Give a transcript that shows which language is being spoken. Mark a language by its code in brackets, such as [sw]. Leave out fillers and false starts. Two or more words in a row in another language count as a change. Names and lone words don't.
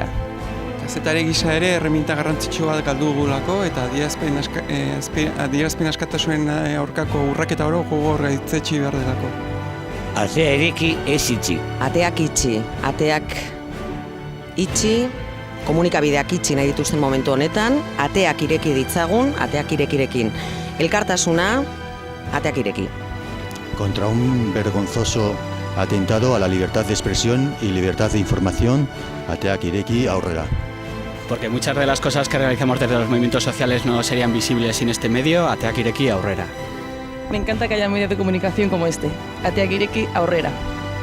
[eu] Kazetari gisa ere erreminta garrantzitsu bat galdu dugulako eta adierazpen askatasunen aurkako urraketa oro gogor gaitzetsi behar delako. Atea ireki ez itxi. Ateak itxi, komunikabideak itxi nahi dituzten momentu honetan, ateak ireki ditzagun, ateak irekirekin. Elkartasuna, ateak ireki. [es] Contra un vergonzoso atentado a la libertad de expresión y libertad de información, [eu] ateak ireki aurrera. [es] Porque muchas de las cosas que realizamos desde los movimientos sociales no serían visibles sin este medio, [eu] ateak ireki aurrera. [es] Me encanta que haya medios de comunicación como este, [eu] ateak ireki aurrera.